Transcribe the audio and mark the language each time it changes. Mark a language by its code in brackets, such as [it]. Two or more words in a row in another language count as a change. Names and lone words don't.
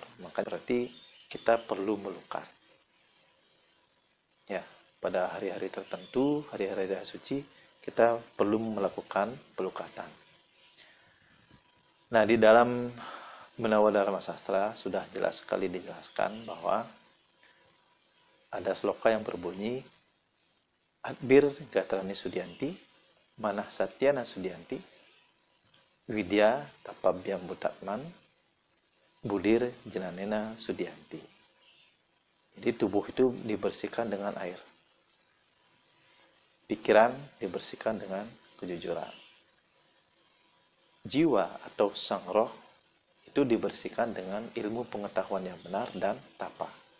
[id] Maka berarti kita perlu melukat. Ya, pada hari-hari tertentu, hari-hari suci, kita perlu melakukan pelukatan. Nah, di dalam Menawa Dharma Sastra sudah jelas sekali dijelaskan bahwa ada sloka yang berbunyi [sa] Adbir Gatrani Sudyanti, Manah Satyana Sudyanti, Widya Tapabhyam Butatman, Budir Jenanena Sudyanti. [id] Jadi tubuh itu dibersihkan dengan air. Pikiran dibersihkan dengan kejujuran. Jiwa atau sang roh itu dibersihkan dengan ilmu pengetahuan yang benar dan tapa.